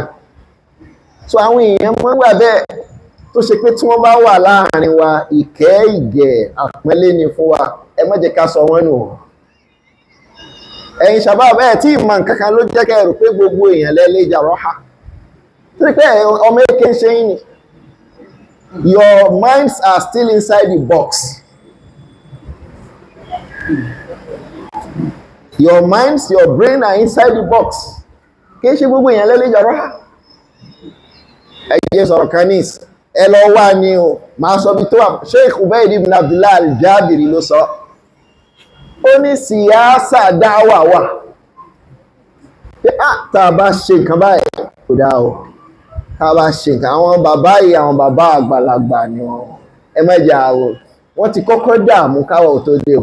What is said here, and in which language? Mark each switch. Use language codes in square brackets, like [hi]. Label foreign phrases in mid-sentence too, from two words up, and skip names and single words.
[yo] So àwọn èèyàn mọ́ gbà bẹ́ẹ̀ tó ṣe pé tí wọ́n bá wà láàrin wa ìkẹ́ ìgẹ̀ àpọ́nlé ni fún wa, ẹ má jẹ́ ká sọ wọ́n nù. Ẹ̀yin shabab ẹ̀ tí ìmọ̀ nǹkankan ló jẹ́ kẹ́ rò pé gbogbo èèyàn lẹ́lẹ́ jarraha. Tí pé ọmọ èké ń ṣe yín ni. [en] Your minds are still inside the box. Your minds, your brain are inside the box. [yo] Kì í ṣe gbogbo èèyàn lẹ́lẹ́ jarraha. Ẹ jẹ́ sọ̀rọ̀ kanis. Ẹ lọ wá ní o, máa sọ bí tó wà. Sheikh Ubaid ibn Abdullah al-Jabiri ló sọ. Ó ní síyásà dáwà wà. Pé tá bá ṣe nǹkan báyìí kò dá o. Tá bá ṣe nǹkan, àwọn bàbá yìí, àwọn bàbá àgbàlagbà ni wọ́n. Ẹ má jẹ́ àwọ̀. Wọ́n ti kọ́kọ́ dààmú káwọ̀ tó dé o.